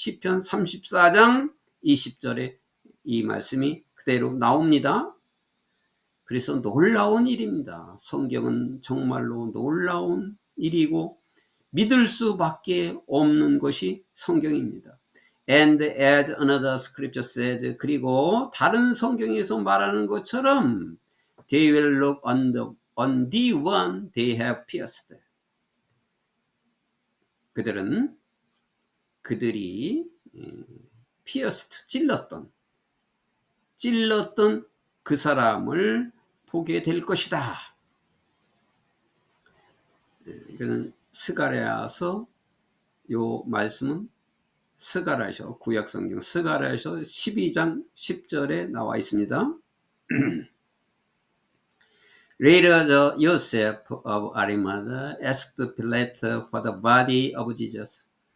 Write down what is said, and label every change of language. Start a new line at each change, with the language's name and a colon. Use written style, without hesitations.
Korean: 시편 34장 20절에 이 말씀이 그대로 나옵니다. 그래서 놀라운 일입니다. 성경은 정말로 놀라운 일이고 믿을 수밖에 없는 것이 성경입니다.
English: And as another scripture says,
Korean: 그리고 다른 성경에서 말하는 것처럼
English: they will look on the one they have pierced.
Korean: 그들이 pierced, 찔렀던 그 사람을 보게 될 것이다. 이거는 스가랴서 요 말씀은 스가랴서 구약성경 스가랴서 12장 10절에 나와 있습니다.
English: Later Joseph of Arimathea asked Pilate for the body of Jesus.